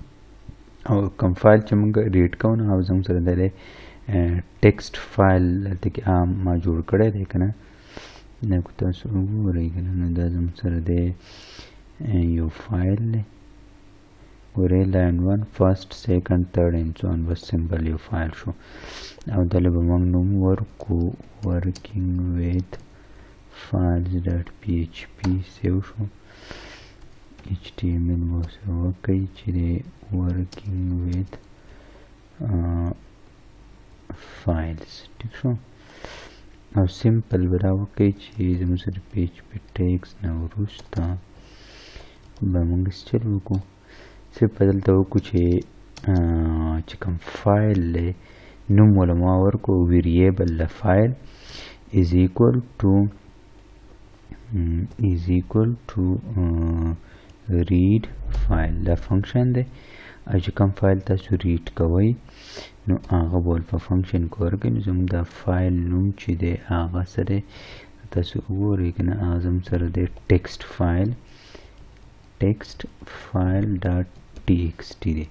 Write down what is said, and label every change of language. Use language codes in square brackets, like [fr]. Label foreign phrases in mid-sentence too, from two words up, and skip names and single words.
[ps] او کوم فایل چې موږ ریډ کوو نو او زموږ سره دی [en] text file [ps] دلته کې ما جوړ کړی دی که نه، دا که تاسو وګورئ که نه، نو دا زموږ سره دی یو فایل دی، ګورئ لاین 1 [en] first second third and so on. [ps] بس سمپل یو فایل شو او دله به موږ نوم ورکو [en] working with files dot PHP. [ps] سیو شو. ایچ ټي ایم ایل به ورسره وکړئ چې دی [en] working with files. [ps] ټیک شو. او سمپل به را وکړئ چې زموږ سره [en] PHP tags [ps] نه وروسته به موږ سټیل وکړو. صرف په دلته وکړو چې کوم فایل دی نوم وله ما ورکړو ویریبل د فایل [en] is equal to read file. [ps] دا فنکشن دی او چې کوم فایل تاسو ریډ کوئ نو هغه به په فنکشن کې ورکړئ. نو زموږ دا فایل نوم چې دی هغه څه دی تاسو وګورئ که نه، هغه زموږ سره دی [en] text file dot txt [ps] دی.